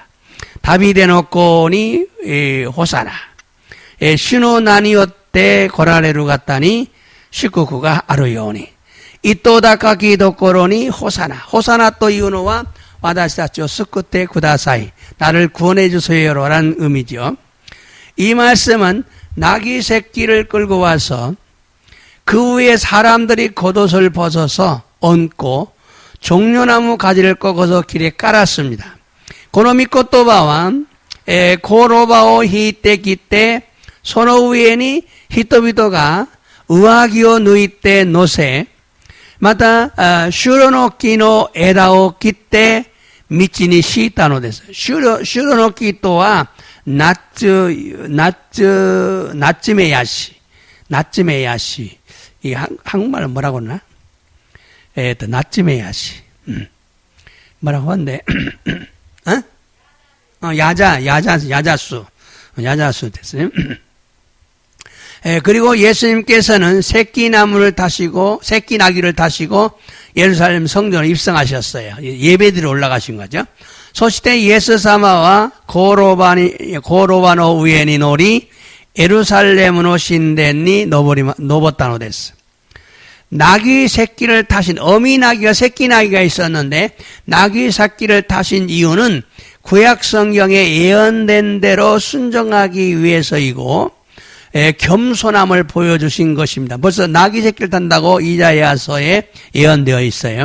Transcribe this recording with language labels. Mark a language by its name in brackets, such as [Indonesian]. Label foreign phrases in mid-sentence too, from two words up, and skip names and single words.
[Japanese] ダビデの子にホサナ。主の名によって来られる方に祝福があるように。糸高きところにホサナ。ホサナというのは私たちを救ってください. [Korean] 나를 구원해 주세요라는 의미죠. 이 말씀은 나귀 새끼를 끌고 와서 그 위에 사람들이 겉옷을 벗어서 얹고 종려나무 가지를 꺾어서 길에 깔았습니다. [Japanese] この御言葉は、コロバを引いてきて、その上に人々が上着を脱いで乗せ、また、シュロの木の枝を切って道に敷いたのです。シュロの木とは、ナッツメヤシ。 [Korean] 이 한국말은 뭐라고 하나? 나츠메야시. 뭐라고 하는데, 야자수 됐어요. 그리고 예수님께서는 새끼 나귀를 타시고 예루살렘 성전에 입성하셨어요. 예배드리러 올라가신 거죠. [Japanese] そしてイエス様はコロバの上に乗りエルサレムの神殿に登ったのです。 [Korean] 나귀 새끼를 타신, 어미 나귀가 새끼 나귀가 있었는데 나귀 새끼를 타신 이유는 구약 성경에 예언된 대로 순종하기 위해서이고 겸손함을 보여주신 것입니다. 벌써 나귀 새끼를 탄다고 이사야서에 예언되어 있어요.